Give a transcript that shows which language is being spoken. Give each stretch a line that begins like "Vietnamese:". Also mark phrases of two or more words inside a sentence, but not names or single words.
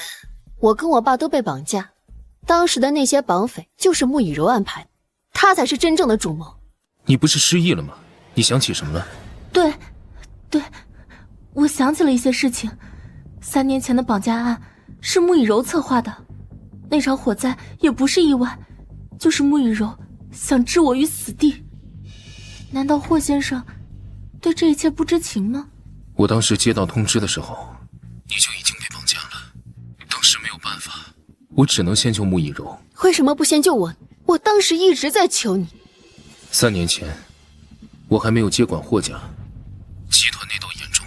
Chinese: 我跟我爸都被綁架，當時的那些綁匪就是穆以柔安排的，他才是真正的主謀。你不是失憶了嗎？你想起什麼了？對，我想起了一些事情。3年前的綁架案是穆以柔策劃的，那場火災也不是意外，就是穆以柔想置我於死地。難道霍先生對這一切不知情嗎？我當時接到通知的時候，你就已經被綁架了。當時沒有辦法，我只能先救穆以柔。為什麼不先救我？我當時一直在求你。 3年前，我還沒有接管霍家，集團內鬥嚴重。